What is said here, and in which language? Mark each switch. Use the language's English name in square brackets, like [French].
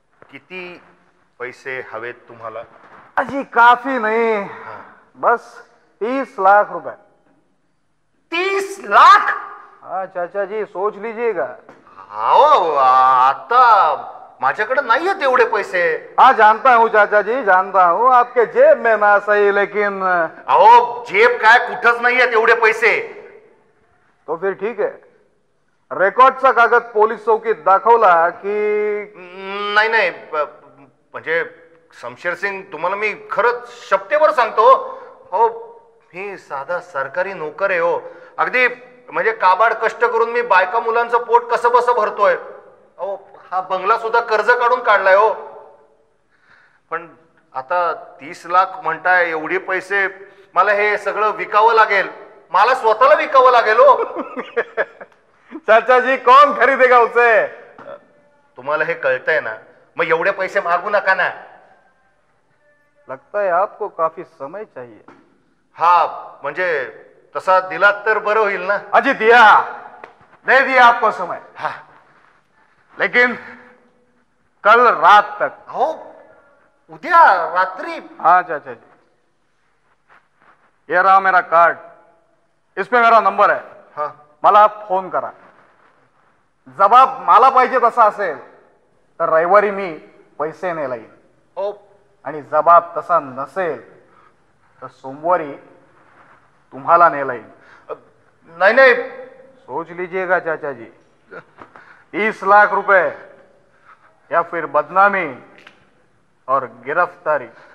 [Marathi] किती पैसे हवेत तुम्हाला? [Hindi] अजी काफी नाही, बस 30 लाख रुपए. 30 लाख? हाँ चाचा जी, सोच लीजिएगा. [Marathi] हो आता माझ्याकडे नाहीये तेवढे पैसे. [Hindi] हाँ जानता हूँ चाचा जी, जानता हूँ आपके जेब में ना सही, लेकिन [Marathi] अहो जेब काय, कुठंच नाहीये तेवढे पैसे. [Hindi] तो फिर ठीक है. [Marathi] रेकॉर्डचा कागद पोलीस चौकीत दाखवला की? नाही नाही, म्हणजे शमशेर सिंग, तुम्हाला मी खरंच शपथेवर सांगतो. हो मी साधा सरकारी नोकर आहे. हो अगदी म्हणजे काबाड कष्ट करून मी बायका मुलांचं पोट कसं बसं भरतोय. अहो हा बंगला सुद्धा कर्ज काढून काढलाय. हो पण आता 30 लाख म्हणताय, एवढे पैसे मला हे सगळं विकावं लागेल, मला स्वतःला विकावं लागेल हो. [Hindi] चाचा जी कौन खरीदेगा उसे? [Marathi] तुम्हाला हे कळतंय ना, मग एवढे पैसे मागू नका ना. [Hindi] लगता है आपको काफी समय चाहिए. [Marathi] हा म्हणजे तसा दिलात तर बरं होईल ना. [Hindi] अजी दिया, दे दिया आपको समय. हा लेकिन कल रात तक. [Marathi] हो उद्या रात्री. [Hindi] हाँ चाचा जी, ये रहा मेरा कार्ड, इसमें मेरा नंबर है. हा [Marathi] मला फोन करा. जबाब मला पाहिजे तसा असेल तर रविवारी मी पैसे नेला येईल, हो आणि जबाब तसा नसेल तर सोमवारी तुम्हाला नेला येईल. नाही नाही [Hindi] सोच लीजिएगा चाचा जी, 30 लाख रुपए या फिर बदनामी और गिरफ्तारी.